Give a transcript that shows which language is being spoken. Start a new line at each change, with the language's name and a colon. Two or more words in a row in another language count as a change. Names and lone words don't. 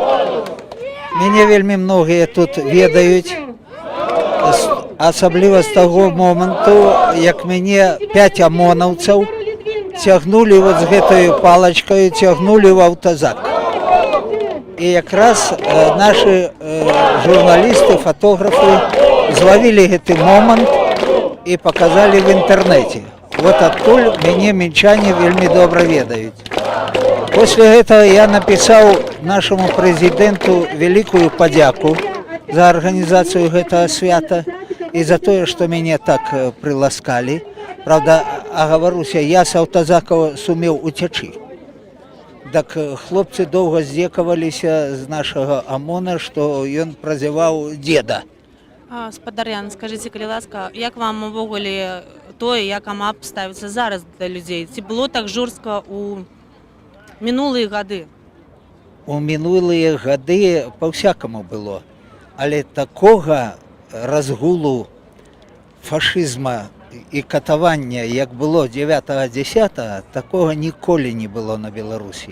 Belarusian: Мяне вельмі многія тут ведаюць, асабліва з таго моманту, як мяне 5 амонаўцаў цягнулі вот з гэтаю палачкаю, цягнулі ў аўтазак. І якраз нашы журналісты, фотографы злавілі гэты момант і паказалі в інтэрнэце. Вот адтуль мяне мінчане вельмі добра ведаюць.
Russian: После этого я написал нашему президенту великую подяку за организацию этого свята и за то, что меня так приласкали. Правда, оговорюся, я с аўтазака сумел уцячы. Так хлопцы долго здзекаваліся з нашего ОМОНа, что ён прозевал деда.
Belarusian: Спадар Ян, скажите, калі ласка, як вам увогуле тое, як АМАП ставіцца зараз да людзей? Ці было так жорстка у мінулыя гады? У мінулыя гады па-всякаму было, але такога разгулу фашызма і катавання, як было 9-10, такога ніколі не было на Беларусі.